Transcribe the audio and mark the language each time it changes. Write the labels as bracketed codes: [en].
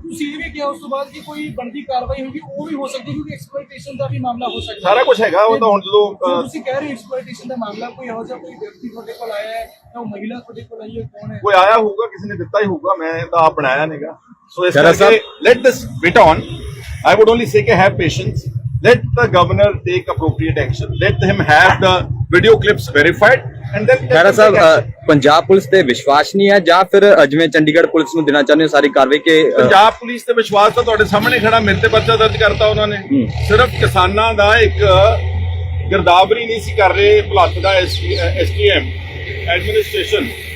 [pa] ਤੁਸੀਂ ਇਹ ਵੀ ਕਿਹਾ ਉਸ ਤੋਂ ਬਾਅਦ ਕਿ ਕੋਈ ਬਣਦੀ ਕਾਰਵਾਈ ਹੋਗੀ, ਉਹ ਵੀ ਹੋ ਸਕਦੀ ਕਿਉਂਕਿ ਐਕਸਪਲੋਇਟੇਸ਼ਨ ਦਾ ਵੀ ਮਾਮਲਾ ਹੋ ਸਕਦਾ। ਸਾਰਾ ਕੁਝ ਹੈਗਾ। ਉਹ ਤਾਂ ਹੁਣ ਜਦੋਂ ਤੁਸੀਂ ਕਹਿ ਰਹੇ ਹੋ ਐਕਸਪਲੋਇਟੇਸ਼ਨ ਦਾ ਮਾਮਲਾ, ਕੋਈ ਇਹੋ ਜਿਹਾ ਕੋਈ ਵਿਅਕਤੀ ਤੁਹਾਡੇ ਕੋਲ ਆਇਆ ਹੈ ਜਾਂ ਉਹ ਮਹਿਲਾ ਤੁਹਾਡੇ ਕੋਲ ਆਈ ਹੈ, ਕੌਣ ਹੈ? ਕੋਈ ਆਇਆ ਹੋਊਗਾ, ਕਿਸੇ ਨੇ ਦਿੱਤਾ ਹੀ ਹੋਊਗਾ, ਮੈਂ ਤਾਂ ਆਪ ਬਣਾਇਆ ਨਹੀਂਗਾ। ਸੋ ਇਸ ਕਰਕੇ [en] Let this bit on. I would only say [pa] ਕਿ [en] have patience, let the governor take appropriate action, let him have the video clips verified and then [pa] Khaira Sahib, Punjab police ਤੇ ਵਿਸ਼ਵਾਸ ਨਹੀਂ ਹੈ ਜਾਂ ਫਿਰ ਜਿਵੇਂ ਚੰਡੀਗੜ੍ਹ ਪੁਲਿਸ ਨੂੰ ਦੇਣਾ ਚਾਹੁੰਦੇ ਹੋ ਸਾਰੀ ਕਾਰਵਾਈ ਕਿ ਪੰਜਾਬ ਪੁਲਿਸ ਤੇ ਵਿਸ਼ਵਾਸ ਤਾਂ ਤੁਹਾਡੇ ਸਾਹਮਣੇ ਖੜਾ, ਮੇਰੇ ਤੇ ਪਰਚਾ ਦਰਜ ਕਰਤਾ ਉਹਨਾਂ ਨੇ। ਸਿਰਫ ਕਿਸਾਨਾਂ ਦਾ ਇੱਕ ਗਿਰਦਾਵਰੀ ਨਹੀਂ ਸੀ ਕਰ ਰਹੇ ਭੁਲੱਥ ਦਾ STM ਐਡਮਿਨਿਸਟ੍ਰੇਸ਼ਨ।